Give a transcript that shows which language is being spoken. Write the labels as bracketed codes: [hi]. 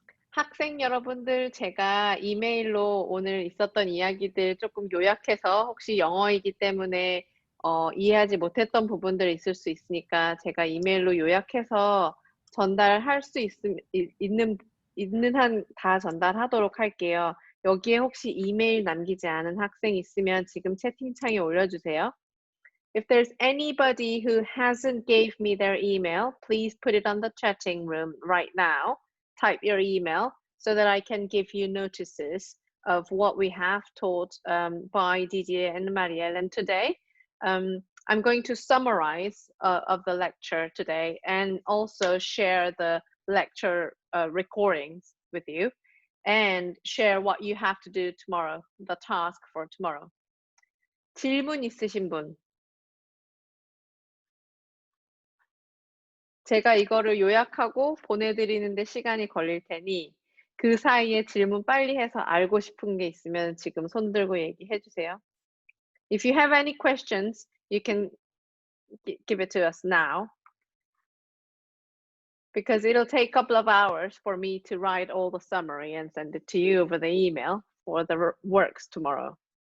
[ko] 학생 여러분들, 제가 이메일로 오늘 있었던 이야기들 조금 요약해서 혹시 영어이기 때문에 이해하지 못했던 부분들이 있을 수 있으니까 제가 이메일로 요약해서 전달할 수 있는 한 다 전달하도록 할게요. 여기에 혹시 이메일 남기지 않은 학생 있으면 지금 채팅창에 올려주세요. [en] If there's anybody who hasn't gave me their email, please put it on the chatting room right now. Type your email so that I can give you notices of what we have taught by Didier and Marie-Helene today. I'm going to summarize of the lecture today and also share the lecture recordings with you and share what you have to do tomorrow, the task for tomorrow. [ko] 질문 있으신 분? 제가 이거를 요약하고 보내드리는데 시간이 걸릴 테니 그 사이에 질문 빨리 해서 알고 싶은 게 있으면 지금 손 들고 얘기해 주세요. [en] If you have any questions, you can give it to us now, because it'll take a couple of hours for me to write all the summary and send it to you over the email for the works tomorrow.